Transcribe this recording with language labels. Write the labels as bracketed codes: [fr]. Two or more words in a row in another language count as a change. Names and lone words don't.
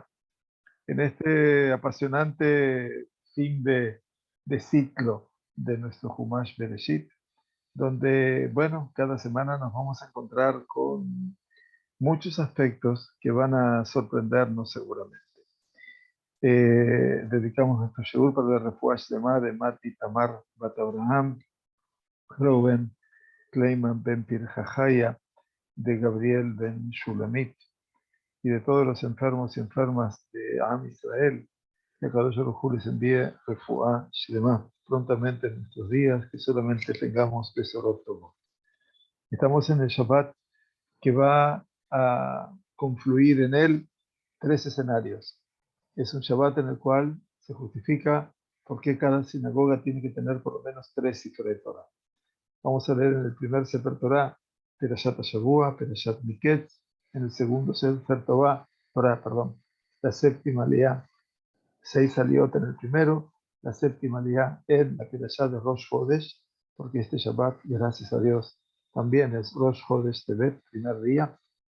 [es] En este apasionante fin de ciclo de nuestro Humash Bereshit, donde, bueno, cada semana nos vamos a encontrar con muchos aspectos que van a sorprendernos seguramente. Dedicamos nuestro shiur para la [he] refuah shlema [es] de Mati Tamar Bat Abraham, Reuben Kleiman Ben Pirjajaya, de Gabriel Ben Shulamit y de todos los enfermos y enfermas de [he] Am Israel. [es] Que [he] Akadosh Baruj Hu [es] les envíe [he] refuah shlema [es] prontamente en nuestros días, que solamente tengamos [he] besorot tovot. [es] Estamos en el Shabbat que va a confluir en él tres escenarios. Es un Shabbat en el cual se justifica por qué cada sinagoga tiene que tener por lo menos tres [he] Sifrei Torah. [es] Vamos a leer en el primer [he] Sefer Torah, Perashat Hashavua, Perashat Miketz, [es] en el segundo [he] Sefer Torah, [es] la séptima Aliyah, 6 Aliyot en el primero, la séptima Aliyah en la Perashat de [he] Rosh Chodesh, [es] porque este Shabbat, gracias a Dios, también es [he] Rosh Chodesh Tevet, [es] primer día.